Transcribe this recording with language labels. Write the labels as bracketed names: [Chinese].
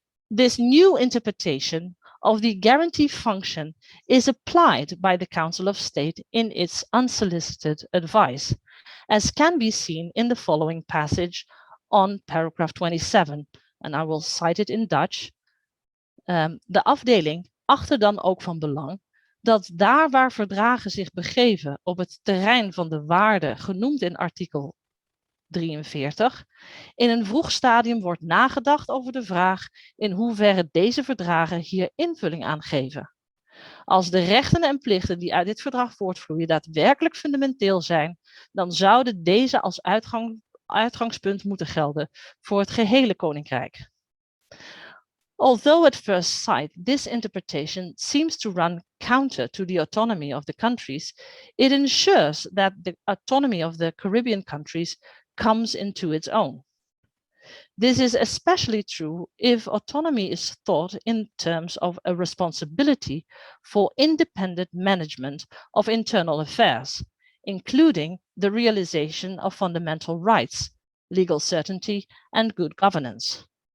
[English] This new interpretation of the guarantee function is applied by the Council of State in its unsolicited advice, as can be seen in the following passage on paragraph 27, and I will cite it in Dutch. [Dutch] De afdeling achter dan ook van belang dat daar waar verdragen zich begeven op het terrein van de waarden genoemd in artikel 43, in een vroeg stadium wordt nagedacht over de vraag in hoeverre deze verdragen hier invulling aan geven. Als de rechten en plichten die uit dit verdrag voortvloeien daadwerkelijk fundamenteel zijn, dan zouden deze als uitgangspunt moeten gelden voor het gehele koninkrijk. [English] Although at first sight this interpretation seems to run counter to the autonomy of the countries, it ensures that the autonomy of the Caribbean countries comes into its own. This is especially true if autonomy is thought in terms of a responsibility for independent management of internal affairs, including the realization of fundamental rights, legal certainty, and good governance.